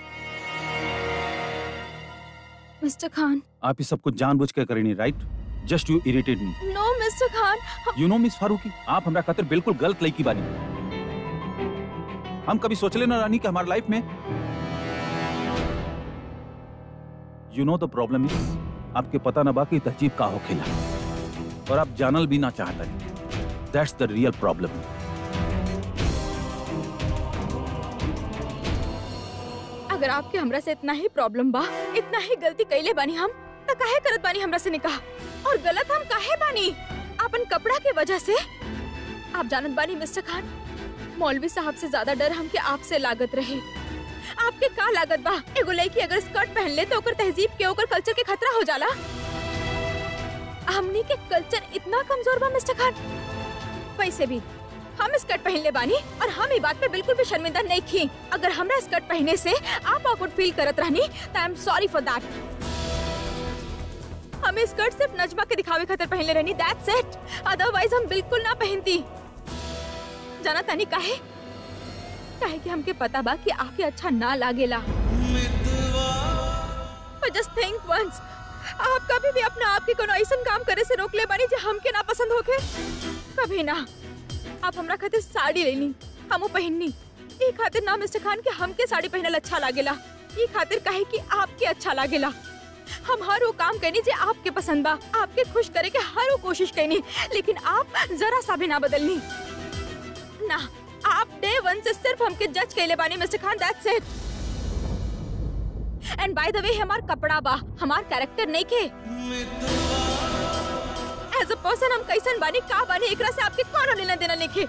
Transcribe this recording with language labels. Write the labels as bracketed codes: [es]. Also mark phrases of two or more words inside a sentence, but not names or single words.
[bho] मिस्टर खान, आप ये सब कुछ जानबूझ के करेनी, राइट? [en] just you irritate me. no Mister Khan, you know [bho] मिस फारूकी, आप हमरा खातिर बिल्कुल गलत लड़की बानी। हम कभी सोचले ना रानी कि हमारे लाइफ में [en] you know the problem is, [bho] आपके पता ना बाकी तहजीब का होखेला और आप जानल भी ना चाहता। [en] that's the real problem. [bho] अगर आपके हमरा से इतना ही प्रॉब्लम बा, इतना ही गलती कैले बानी हम, तो काहे करत बानी हमरा से निकाह? और गलत हम काहे बानी? अपन कपड़ा के वजह से? आप जानत बानी मिस्टर खान, मौलवी साहब से ज्यादा डर हमके आपसे लागत रहे। आपके का लागत बा? एगो लड़की अगर स्कर्ट पहन ले तो ओकर तहजीब के, ओकर कल्चर के खतरा हो जाला। हमनी के कल्चर इतना कमजोर बा मिस्टर खान। वैसे भी हम स्कर्ट पहन ले बानी और हम ई बात पे बिल्कुल भी शर्मिंदा नहीं थी। अगर हमरा स्कर्ट पहनने से आप ऑकवर्ड फील करत रहनी तो [en] I am sorry for that. [bho] हमें स्कर्ट सिर्फ नजमा के दिखावे खातिर पहन ले रहनी, [en] that's it. [bho] अदरवाइज हम बिल्कुल ना पहनती। जाना तानी काहे? काहे कि हमके पता बा कि आके अच्छा ना लागेला। [en] But just think once, [bho] आप कभी भी अपना आप के कोनो ऐसा काम करे से रोक ले बानी जो हमके ना पसंद होके? कभी ना। आप हमरा खातिर साड़ी लेनी, हमो पहननी। ई खातिर ना मिस्टर खान कि हमके साड़ी पहनल अच्छा लागेला, ई खातिर काहे कि आपके अच्छा लागेला। हम हर वो काम करनी जो आपके पसंद बा, आपके खुश करे के हर वो कोशिश करनी, लेकिन आप जरा सा भी ना बदलनी। ना, आप [en] day one [bho] से सिर्फ हमके जज कैले बानी मिस्टर खान, [en] that's it. and by the way, [bho] हमार कपड़ा बा, हमार कैरेक्टर नहीं के। [en] as a person [bho] हम कैसन बानी, का बानी, एकरा से आपके कौन लेना देना लिखे।